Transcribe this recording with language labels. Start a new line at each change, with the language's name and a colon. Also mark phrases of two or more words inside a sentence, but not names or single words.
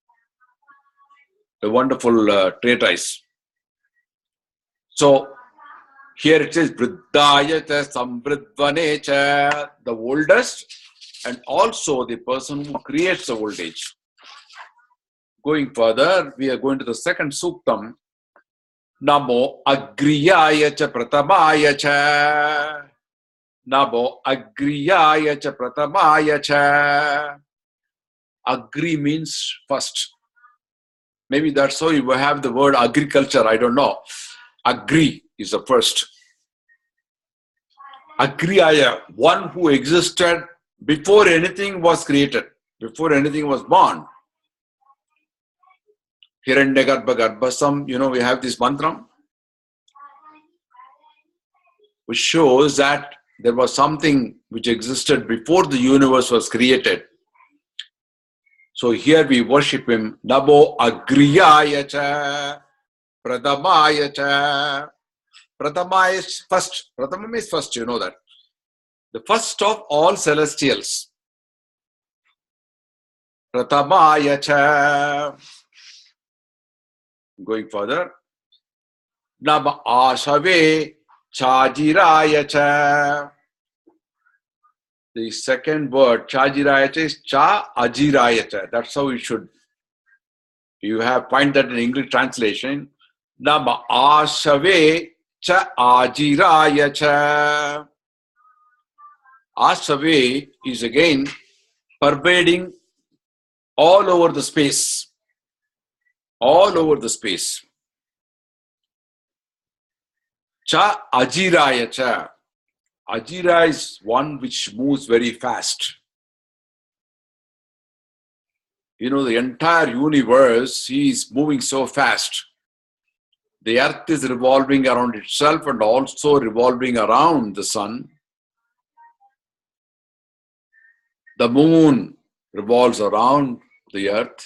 English: A wonderful treatise. So here it says
Sanskrit: Vriddhayata Samvriddhane cha,
English: the oldest, and also the person who creates the old age. Going further, we are going to the second suktam.
Sanskrit: Namo Agriyaya cha Pratamaya cha. Namo Agriyaya cha Pratamaya cha.
English: Agri means first. Maybe that's how you have the word agriculture, I don't know. Agri is the first. Agriyaya, one who existed before anything was created, before anything was born.
Sanskrit: Hiranyagarbha Garbhasam,
English: we have this mantra, which shows that there was something which existed before the universe was created. So here we worship him.
Sanskrit: Namo Agriyaya cha, Pradamaya cha.
English: Pradama is first. Pradama means first, you know that. The first of all celestials.
Sanskrit: Pradamaya cha.
English: Going further.
Sanskrit: Nama Ashave Chajiraya cha.
English: The second word,
Sanskrit: Chajiraya cha, is Cha Ajiraya cha.
English: That's how it should. You have find that in English translation.
Sanskrit: Nama Ashave Cha Ajiraya cha.
English: Ashave is again pervading all over the space. All over the space.
Sanskrit: Cha Ajiraya cha.
English: Ajira is one which moves very fast. The entire universe is moving so fast. The earth is revolving around itself and also revolving around the sun. The moon revolves around the earth.